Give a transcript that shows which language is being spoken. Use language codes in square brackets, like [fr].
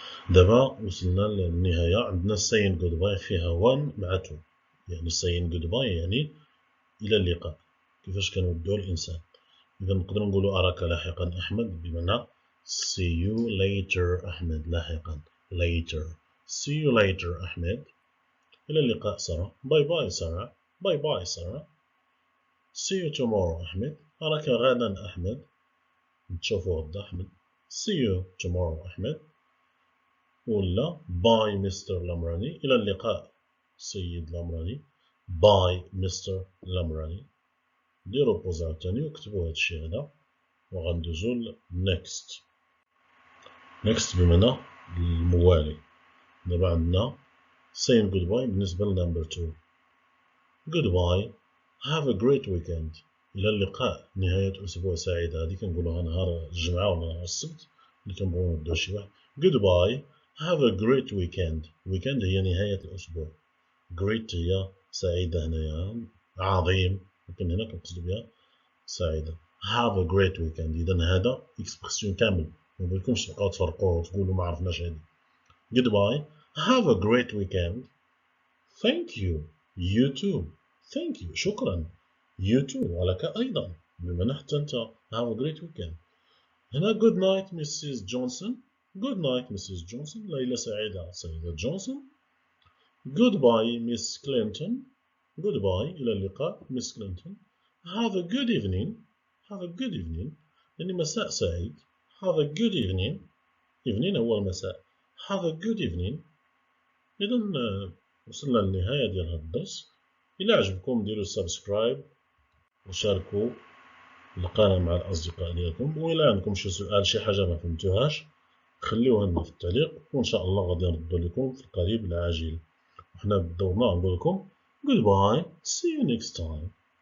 [ar] دابا وصلنا للنهاية. عندنا [en] saying goodbye [ar] فيها 1 مع 2، يعني saying goodbye يعني إلى اللقاء، كيفاش كنودعو الإنسان. إذا نقدر نقولو أراك لاحقا أحمد، بمعنى [en] see you later [ar] أحمد. لاحقا later. [en] see you later أحمد. [ar] إلى اللقاء سارة. باي باي سارة. باي باي سارة. [en] see you tomorrow أحمد. [ar] أراك غدا أحمد. نتشوفو غدا أحمد. [en] see you tomorrow أحمد. [ar] ولا باي مستر لمراني. إلى اللقاء سيد لمراني. باي مستر لمراني. ديرو بوز عاوتاني وكتبو هادشي هذا وغندوزو ل next. next بمعنى الموالي. دابا عندنا [en] saying goodbye [ar] بالنسبة ل [en] number 2. goodbye have a great weekend. [ar] إلى اللقاء نهاية أسبوع سعيدة. هادي كنقولوها نهار الجمعة ولا نهار السبت اللي كنبغيو نبداو شي واحد. [en] goodbye have a great weekend. [ar] weekend هي نهاية الأسبوع. great هي سعيدة هنايا عظيم، لكن هنا كنقصدو بها سعيدة. [en] have a great weekend. [ar] إذا هذا إكسبرسيون كامل، مبغيتكمش تبقاو تفرقوه وتقولوا ما عرفناش هادي. [en] goodbye have a great weekend. thank you. you too. thank you. [ar] شكرا. [en] you too. [ar] ولك أيضا، بمعنى حتى أنت [en] have a great weekend. هنا good night Mrs. Johnson. good night Mrs. Johnson. [ar] ليلة سعيدة سيدة جونسون. [en] goodbye Miss Clinton. goodbye [ar] إلى اللقاء [en] Miss Clinton. have a good evening. have a good evening يعني مساء سعيد. have a good evening. [ar] evening هو المساء. [en] have a good evening. [ar] إذا وصلنا للنهاية ديال هذا الدرس. إلا عجبكم ديروا سبسكرايب وشاركوا القناة مع الأصدقاء ديالكم، وإلا عندكم شي سؤال شي حاجة ما فهمتوهاش خليوها لنا في التعليق، وإن شاء الله غادي نردو لكم في القريب العاجل. وحنا بدورنا نقول لكم [en] goodbye, see you next time.